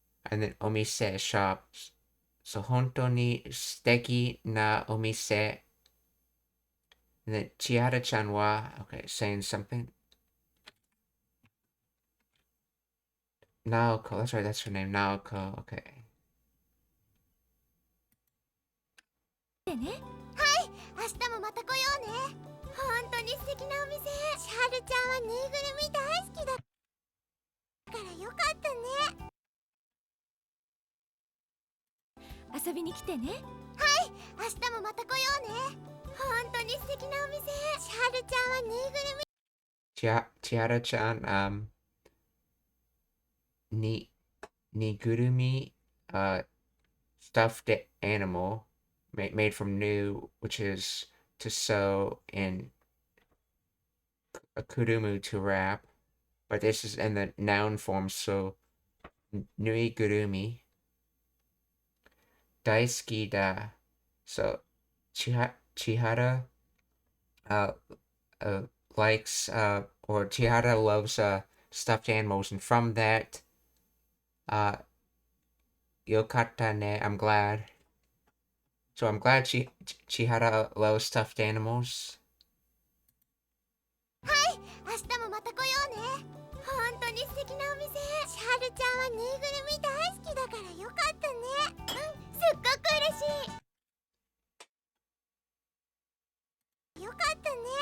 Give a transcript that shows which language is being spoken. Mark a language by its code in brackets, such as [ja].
[en] And then omise shop. So [ja] honto ni steki na omise. [en] And then Chihara-chan wa, okay, saying something. Naoko, that's right, that's her name, Naoko, okay. [ja] でね。はい、明日もまた来ようね。本当に素敵なお店。千春ちゃんはぬいぐるみ大好きだからよかったね。遊びに来てね。はい、明日もまた来ようね。本当に素敵なお店。千春ちゃんはぬいぐるみ。 [en] Chihara-chan, Nigurumi, stuffed animal made from new, which is to sew, and kurumu to wrap. But this is in the noun form, so nuigurumi. [ja] Daisuki da. [en] So Chihara likes or Chihara loves stuffed animals, and from that, [ja] yokata ne, [en] I'm glad. So I'm glad Chihara loves stuffed animals. [ja] はい、明日もまた来ようね。本当に素敵なお店。千春ちゃんはぬいぐるみ大好きだからよかったね。うん、すっごく嬉しい。よかったね。